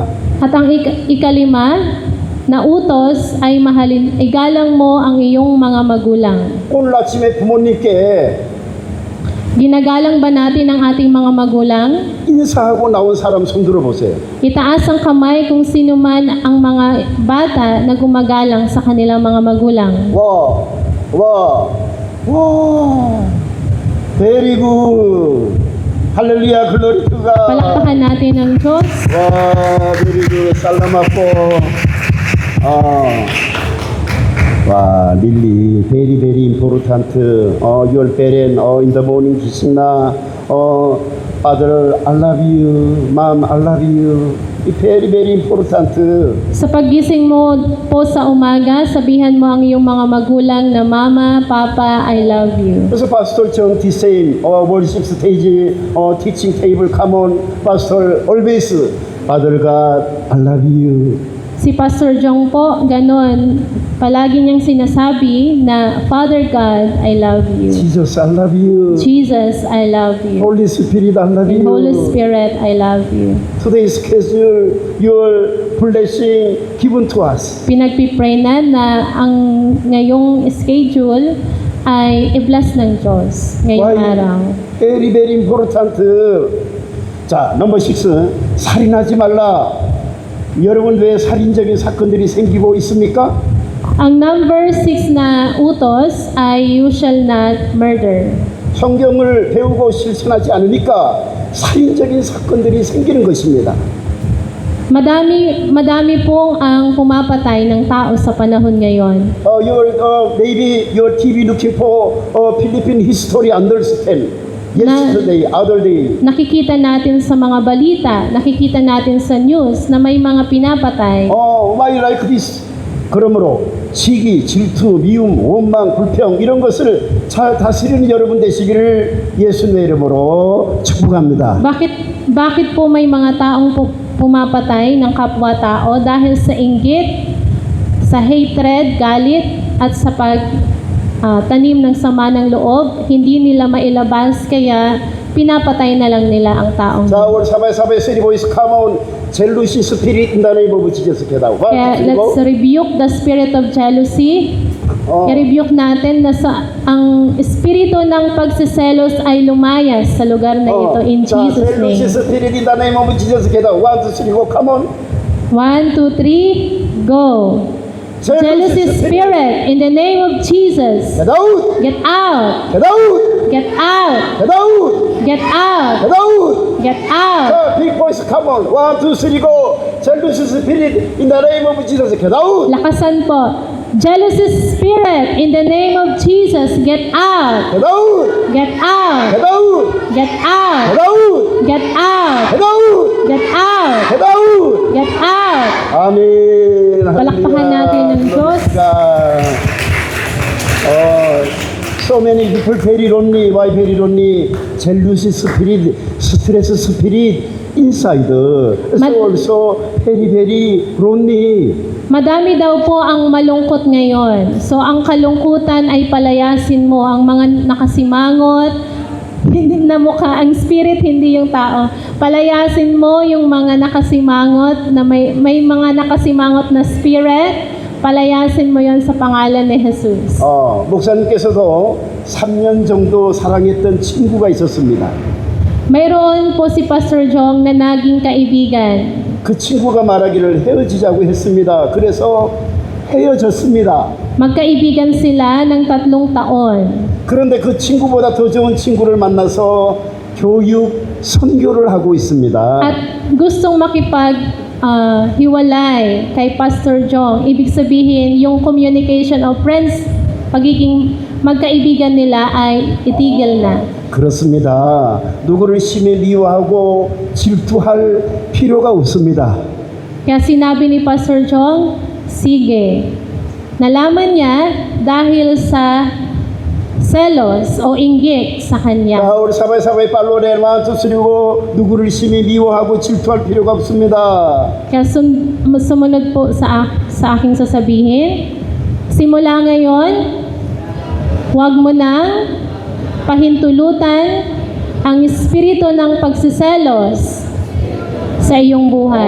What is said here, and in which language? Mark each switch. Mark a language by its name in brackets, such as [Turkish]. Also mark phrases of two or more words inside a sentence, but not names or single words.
[Filipino] At ang ikalima na utos ay mahalin, igalang mo ang iyong mga magulang. [Korean] 오늘 아침에 부모님께 [Filipino] Ginagalang ba natin ang ating mga magulang? [Korean] 인사하고 나온 사람 손 들어보세요. [Filipino] Itaas ang kamay kung sino man ang mga bata na gumagalang sa kanilang mga magulang. 와, 와, 와, [English] very good. Hallelujah, glory to ga. [Filipino] Palakpakan natin ang Diyos. 와, [English] very good. [Filipino] Salamat po. 와, 릴리, [English] very, very important. Your parent, in the morning, 기신나, father, I love you, mom, I love you. Very, very important. [Filipino] Sa paggising mo po sa umaga, sabihan mo ang iyong mga magulang na Mama, Papa, [English] I love you. 그래서 pastor John the same, worship stage, teaching table, come on, pastor, always, Father God, I love you. [Filipino] Si Pastor Jong po, ganon, palagi niyang sinasabi na [English] Father God, I love you. Jesus, I love you. Jesus, I love you. Holy Spirit, I love And you. Holy Spirit, I love you. Today's schedule, your blessing given to us. [Filipino] Pinagpipray na ang ngayong schedule ay i-bless ng Diyos ngayong araw. [English] Very, very important. 자, number 6. [Korean] 살인하지 말라. 여러분 왜 살인적인 사건들이 생기고 있습니까? [Filipino] Ang number 6 na utos ay [English] you shall not murder. [Korean] 성경을 배우고 실천하지 않으니까 살인적인 사건들이 생기는 것입니다. [Filipino] Madami pong ang pumapatay ng tao sa panahon ngayon. [English] Maybe your TV looking for Philippine history understand. Yesterday, other day. [Filipino] Nakikita natin sa mga balita, nakikita natin sa news na may mga pinapatay. [English] Why like this? [Korean] 그러므로 시기, 질투, 미움, 원망, 불평 이런 것을 잘 다스리는 여러분 되시기를 예수님의 이름으로 축복합니다. [Filipino] Bakit po may mga taong pumapatay ng kapwa-tao dahil sa inggit, sa hatred, galit, at sa tanim ng sama ng loob, hindi nila mailabas kaya pinapatay na lang nila ang taong. [Korean] 자, 우리 사바의 [English] three voice come on. jealousy spirit in the name of Jesus. Kaya let's rebuke the spirit of jealousy. [Filipino] I-rebuke natin na ang espiritu ng pagsiselos ay lumayas sa lugar na ito [English] in Jesus' name. jealousy spirit in the name of Jesus. 1, 2, 3, go, come on. 1, 2, 3, go. Jealousy spirit in the name of Jesus. Get out. Get out. Get out. Get out. Get out. Get out. Get out. Get out. Big voice, come on. 1, 2, 3, go. Jealousy spirit in the name of Jesus. Get out. [Filipino] Lakasan po. [English] Jealousy spirit in the name of Jesus. Get out. Get out. Get out. Get out. Get out. Get out. Get out. Get out. Get out. Get out. Get out. [Korean] 아멘. [Filipino] Palakpakan natin ng Diyos. [English] So many people very lonely. Why very lonely? Jealousy spirit, stress spirit inside. So also very very lonely. [Filipino] Madami daw po ang malungkot ngayon. So ang kalungkutan ay palayasin mo ang mga nakasimangot, hindi na mukha, ang spirit, hindi yung tao. Palayasin mo yung mga nakasimangot, na may mga nakasimangot na spirit, palayasin mo yon sa pangalan ni Jesus. [Korean] 목사님께서도 3년 정도 사랑했던 친구가 있었습니다. [Filipino] Mayroon po si Pastor Jong na naging kaibigan. [Korean] 그 친구가 말하기를 헤어지자고 했습니다. 그래서 헤어졌습니다. [Filipino] Magkaibigan sila ng 3 taon. [Korean] 그런데 그 친구보다 더 좋은 친구를 만나서 교육, 선교를 하고 있습니다. [Filipino] At gustong hiwalay kay Pastor Jong. Ibig sabihin, yung [English] communication of friends, [Filipino] pagiging magkaibigan nila ay itigil na. [Korean] 그렇습니다. 누구를 심히 미워하고 질투할 필요가 없습니다. [Filipino] Kaya sinabi ni Pastor Jong, sige. Nalaman niya dahil sa selos o inggit sa kanya. [Korean] 우리 사바의 팔로레 만투스리고 누구를 심히 미워하고 질투할 필요가 없습니다. [Filipino] Kaya sumunod po sa aking sasabihin, simula ngayon, huwag mo nang pahintulutan ang espiritu ng pagsiselos sa iyong buhay.